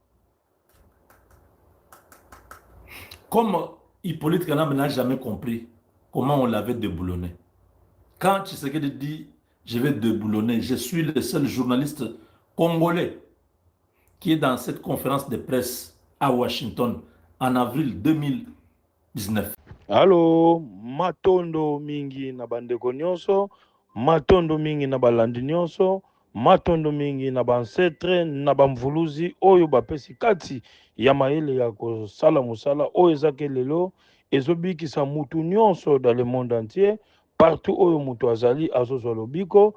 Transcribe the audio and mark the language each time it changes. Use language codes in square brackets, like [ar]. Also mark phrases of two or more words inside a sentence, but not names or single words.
[fr] Comme Hippolyte Kanambe n'a jamais compris comment on l'avait déboulonné. Quand Tshisekedi dit « je vais déboulonner », je suis le seul journaliste congolais qui est dans cette conférence de presse à Washington en avril 2019. Allô, [ln] matondo mingi na bandeko nyonso, matondo mingi na balandi nyonso, matondo mingi na bansetre na bamvuluzi oyo bapesi kati ya mayele ya kosala mosala oyo ezake lelo ezobikisa mutu nyonso [fr] dans le monde entier, [ln] partout oyo mutu azali azozwa lobiko.